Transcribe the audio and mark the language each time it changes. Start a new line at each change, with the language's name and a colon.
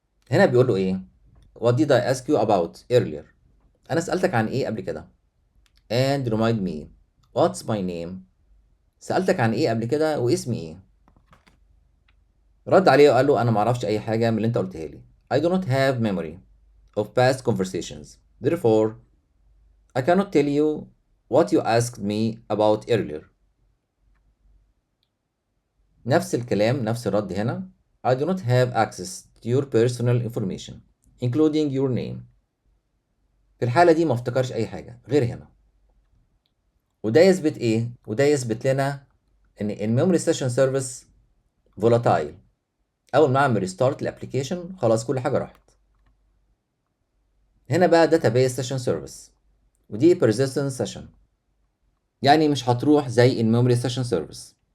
Arabic: هنا بيقول له ايه،
English: what did I ask you about earlier.
Arabic: انا سألتك عن ايه قبل كده،
English: and remind me What's my name؟
Arabic: سألتك عن ايه قبل كده واسمي ايه؟ رد عليه وقال له انا معرفش اي حاجة من اللي انت قلتها لي.
English: I do not have memory of past conversations. Therefore, I cannot tell you what you asked me about earlier.
Arabic: نفس الكلام، نفس الرد هنا.
English: I do not have access to your personal information, including your name.
Arabic: في الحالة دي ما افتكرش أي حاجة غير هنا. وده يثبت إيه؟ وده يثبت لنا إن الميموري سيشن سيرفيس فولاتايل. أول ما أعمل ريستارت الأبلكيشن خلاص كل حاجة راحت. هنا بقى database session service، ودي persistent session، يعني مش هتروح زي الميموري سيشن سيرفيس.